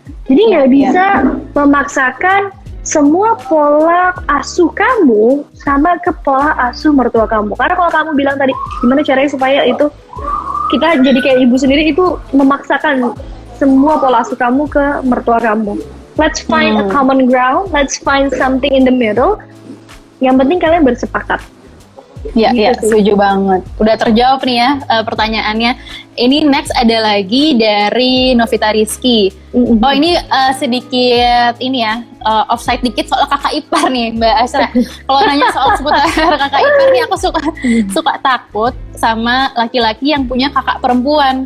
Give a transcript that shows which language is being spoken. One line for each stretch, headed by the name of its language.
Indonesian: Jadi nggak bisa memaksakan semua pola asuh kamu sama ke pola asuh mertua kamu. Karena kalau kamu bilang tadi, gimana caranya supaya itu kita jadi kayak ibu sendiri, itu memaksakan semua pola asuh kamu ke mertua kamu.
English: Let's find a common ground, let's find something in the middle.
Indonesian: Yang penting kalian bersepakat. Ya, setuju banget. Udah terjawab nih ya pertanyaannya. Ini next ada lagi dari Novita Rizky. Oh ini sedikit ini ya, offside dikit soal kakak ipar nih Mbak Asra. Kalau nanya soal seputar kakak ipar nih, aku suka takut sama laki-laki yang punya kakak perempuan.